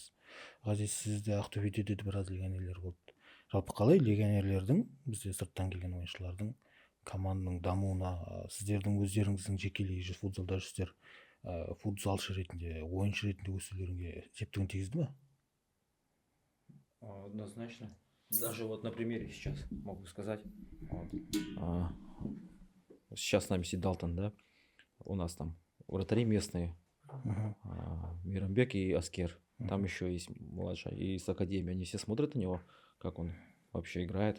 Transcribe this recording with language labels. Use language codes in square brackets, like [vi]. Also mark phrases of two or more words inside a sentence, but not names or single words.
[kk] Ғазиз, сізде Ақтөбеде де біраз легионерлер болды. Жалпы қалай легионерлердің, бізде сырттан келген ойыншылардың команданың дамуына, сіздердің өздеріңіздің жекелей футзалда жүрсіздер, футзалшы ретінде, ойыншы ретінде өсулеріңе септігін тигізді ме? [ru] Однозначно. Даже вот на примере сейчас могу сказать. Вот. Сейчас с нами сидит Далтон, да? У нас там вратари местные, Мирамбек и Аскер. Там еще есть младшая из академии. Они все смотрят на него, как он вообще играет.